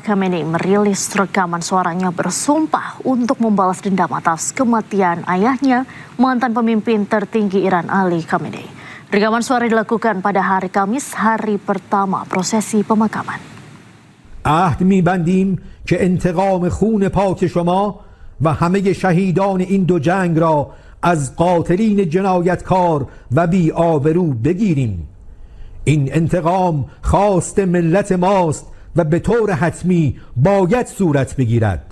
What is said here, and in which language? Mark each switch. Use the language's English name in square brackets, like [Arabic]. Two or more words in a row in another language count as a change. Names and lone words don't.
[Indonesian] Khamenei merilis rekaman suaranya bersumpah untuk membalas dendam atas kematian ayahnya, mantan pemimpin tertinggi Iran Ali Khamenei. Rekaman suara dilakukan pada hari Kamis, hari pertama prosesi pemakaman. [Persian] عهد می‌بندیم که انتقام خون پاک شما و همه شهیدان این دو جنگ را از قاتلین جنایتکار و بی‌آبرو بگیریم. این انتقام خواست ملت ماست و به طور حتمی باید صورت بگیرد.